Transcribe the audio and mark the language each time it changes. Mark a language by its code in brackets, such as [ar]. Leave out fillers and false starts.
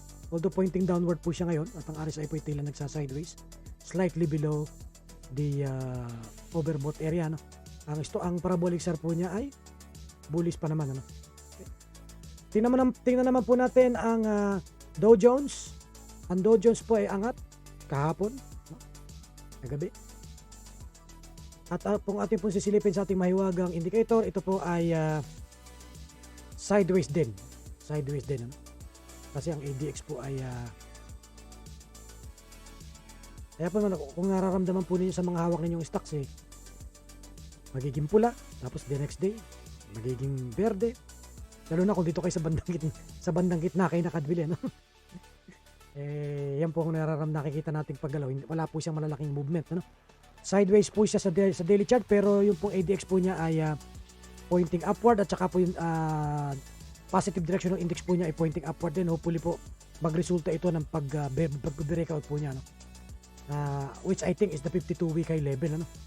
[en] Although pointing downward [tl] po siya ngayon at ang RSI po ay tila nagsa-sideways. [en] Slightly below the overbought area. No? [tl] Ang parabolic SAR po niya ay bullish pa naman. Ano? Okay. Tingnan naman po natin ang Dow Jones. Ang Dow Jones po ay angat kahapon. No? Kagabi. At kung ating pong sisilipin sa ating mahiwagang indicator, ito po ay sideways din ano? Kasi ang ADX po ay kaya po naman kung nararamdaman po ninyo sa mga hawak ninyong stocks magiging pula, tapos [en] the next day [tl] magiging berde, lalo na kung dito kayo sa bandang gitna kayo nakabili no? Yan po kung nakikita nating paggalaw, wala po siyang malalaking movement ano? Sideways po siya sa daily chart, pero yung pong ADX po niya ay pointing upward at saka po yung positive direction ng index po niya ay pointing upward din. Hopefully po magresulta ito ng pag-breakout po niya no? [en] Which I think is the 52-week high level [tl] ano?